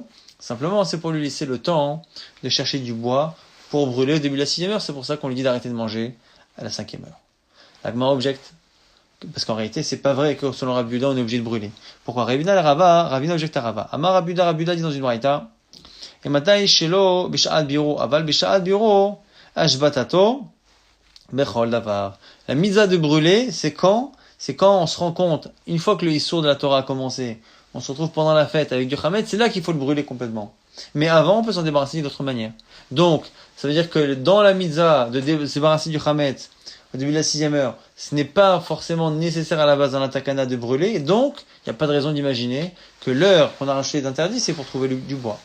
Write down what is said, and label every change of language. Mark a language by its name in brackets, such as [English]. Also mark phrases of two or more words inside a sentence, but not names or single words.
[French] Simplement, c'est pour lui laisser le temps de chercher du bois pour brûler au début de la 6e heure. C'est pour ça qu'on lui dit d'arrêter de manger à la 5e heure. La Gemara objecte, parce qu'en réalité, c'est pas vrai que selon Rabbi Yehuda, on est obligé de brûler. Pourquoi? Ravina objecte à Rava. Amar Rabbi Yehuda dit dans une braïta, [Hebrew] ואימתי שלא בשעת ביעורו, אבל בשעת ביעורו, השבתתו בכל דבר. [French] La misa de brûler, c'est quand on se rend compte, une fois que le Issour de la Torah a commencé, on se retrouve pendant la fête avec du Chametz, c'est là qu'il faut le brûler complètement. Mais avant, on peut s'en débarrasser d'autre manière. Donc, ça veut dire que dans la mitzvah de se débarrasser du Chametz au début de la 6e heure, ce n'est pas forcément nécessaire à la base dans la takana de brûler, et donc, il n'y a pas de raison d'imaginer que l'heure qu'on a rachetée d'interdit, c'est pour trouver du bois.